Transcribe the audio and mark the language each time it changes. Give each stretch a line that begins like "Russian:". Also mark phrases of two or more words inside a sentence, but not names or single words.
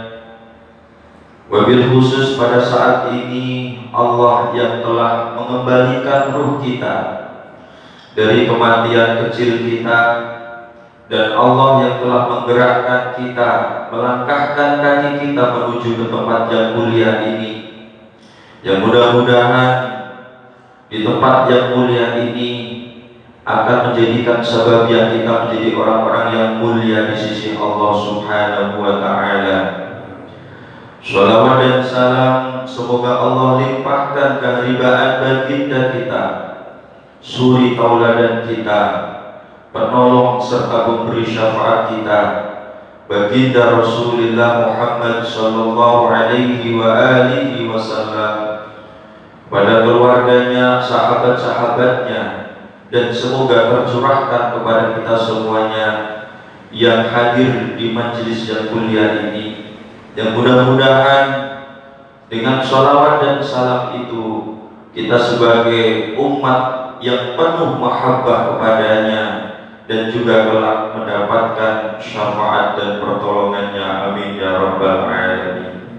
Arabic: وبالخصوص
Indonesian: pada saat ini Allah yang telah mengembalikan ruh kita dari kematian kecil kita, dan Allah yang telah menggerakkan kita, melangkahkan kaki kita menuju ke tempat yang mulia ini, yang mudah-mudahan di tempat yang mulia ini akan menjadikan sebab yang kita menjadi orang-orang yang mulia di sisi Allah
Arabic: سبحانه وتعالى.
Indonesian: Shalawat dan salam semoga Allah limpahkan keharibaan baginda kita, suri tauladan kita, penolong serta pemberi syafaat kita, baginda
Arabic: Rasulullah Muhammad صلى الله عليه وآله وسلم,
Indonesian: pada keluarganya, sahabat-sahabatnya, dan semoga tercurahkan kepada kita semuanya yang hadir di majelis yang mulia ini, yang mudah-mudahan dengan sholawat dan salam itu kita sebagai umat yang penuh mahabbah kepadanya dan juga kelak mendapatkan syafaat dan pertolongannya,
Arabic: آمين يا رب العالمين.